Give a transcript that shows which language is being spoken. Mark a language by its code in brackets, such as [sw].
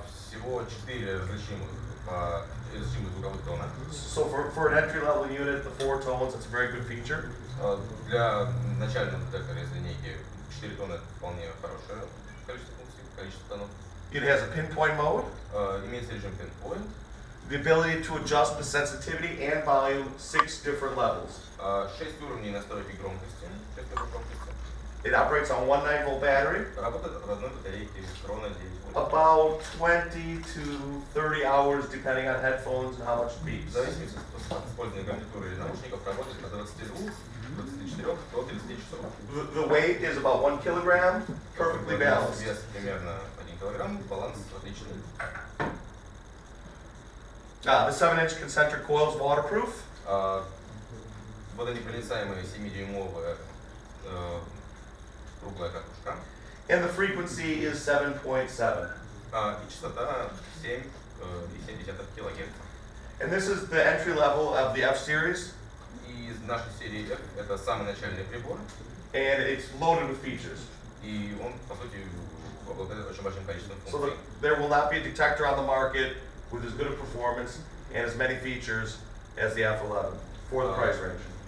[ru] Всего 4 различимых звуковых тона. [en] So for an entry-level unit, the 4 tones, that's a very good feature. [ru] Для начального детектора из линейки 4 тона это вполне хорошее количество функций, количество тонов. [en] It has a pinpoint mode. [ru] Имеется режим pinpoint. [en] The ability to adjust the sensitivity and volume 6 different levels. [ru] 6 уровней настройки громкости. 6 уровней громкости. [en] It operates on 1 9-volt battery. [ru] Работает от одной батарейки ровно 9 вольт. [en] About 20 to 30 hours depending on headphones and how much it beeps. [ru] В зависимости от использования гарнитуры или наушников работает от 22, 24 до 30 часов. [en] The weight is about 1 kilogram, perfectly balanced. [ru] Вес примерно 1 килограмм, баланс отличный. [en] The 7-inch concentric coil is waterproof. [ru] Водонепроницаемая 7-дюймовая круглая катушка. [en] And the frequency is 7.7. [ru] И частота 7,7 кГц. [en] And this is the entry level of the F series. [ru] И из нашей серии F это самый начальный прибор. [en] And it's loaded with features. [ru] И он, по сути, обладает очень большим количеством [en] So [ru] функций. [en] there will not be a detector on the market with as good a performance and as many features as the F11 for the price range.